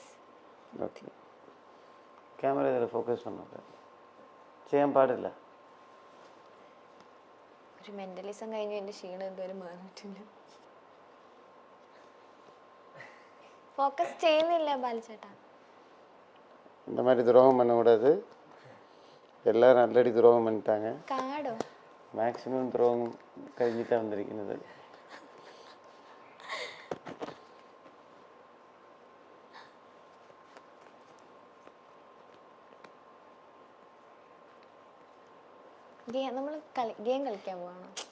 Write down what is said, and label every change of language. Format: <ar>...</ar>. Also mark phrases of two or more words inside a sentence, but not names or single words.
<ml>ഓക്കെ, ക്യാമറ ഇതിൽ ഫോക്കസ് പണ്ണ ചെയ്യാൻ പാടില്ല. ഒരു മെന്റലിസം കഴിഞ്ഞ് എന്റെ ക്ഷീണം എന്തോരം മാറിയിട്ടില്ല. ഫോക്കസ് ചെയ്യുന്നില്ല ബാലചേട്ടാ.</ml> <ta>இந்த மாதிரி துரோகம் பண்ணக்கூடாது. எல்லாரும் ஆல்ரெடி துரோகம் பண்ணிட்டாங்க.</ta> <ml>കാടോ മാക്സിമം துரோகம் കഴിഞ്ഞിട്ടാണ് വന്നിരിക്കുന്നത്. നമ്മൾ ഗെയിം കളിക്കാൻ പോവാണോ?</ml>